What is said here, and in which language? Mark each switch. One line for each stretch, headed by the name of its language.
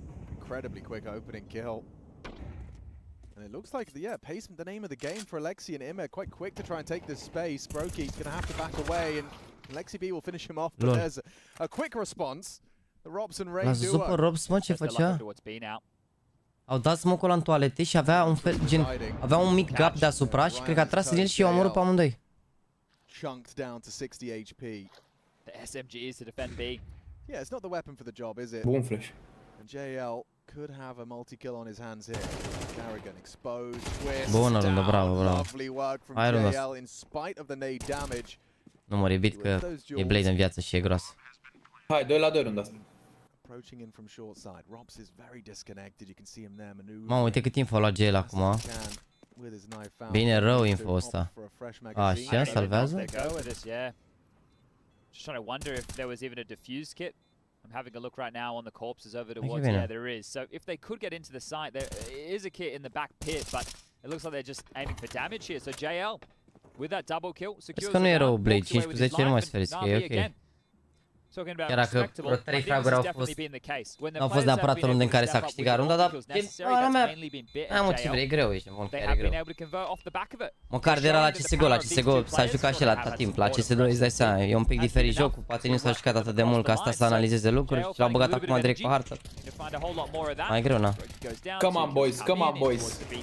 English: Incredibly quick opening kill. And it looks like, pace, the name of the game for Alexi and Imer. Quite quick to try and take this space. Brokey's going to have to back away, and Alexi B will finish him off. But there's a quick response. The Robs and Ray duo.
Romanian: Super Robs, mă, ce făcea? Au dat smoke-ul ăla în toalete și avea un fel, gen, avea un mic gap deasupra și cred că a tras în el și i-au omorât pe amândoi.
English: Chunked down to 60 HP. The SMG is to defend B. Yeah, it's not the weapon for the job, is it?
Romanian: Bun flash.
English: And JL could have a multi-kill on his hands here. Carrigan exposed, twist,
Romanian: bună rundă, bravo.
English: Lovely work from JL in spite of the nade damage.
Romanian: Nu mă revit că e blade în viață și e gros. Hai, 2 la 2 runda asta.
English: Approaching in from short side. Robs is very disconnected. You can see him there maneuvering.
Romanian: Mamă, uite cât info a luat GL acum. Bine rău info ăsta. Așa, salvează?
English: Just trying to wonder if there was even a defuse kit. I'm having a look right now on the corpses over towards. Yeah, there is. So if they could get into the site, there is a kit in the back pit, but it looks like they're just aiming for damage here. So JL with that double kill secures.
Romanian: Că nu e rău blade, 5 cu 10 nu mai sferiți, că e ok. Chiar dacă vreo 3 fraguri au fost neapărat o rundă în care s-a câștigat runda, dar ala mea, mă, ce vrei, e greu, ești bun, chiar e greu. Măcar de era la CSGO s-a jucat și la atât timp, la CS2 îți dai seama, e un pic diferit jocul, poate nu s-a jucat atât de mult ca asta să analizeze lucruri și l-au băgat acum direct pe hartă. Mai greu, na.
English: Come on, boys, come on, boys.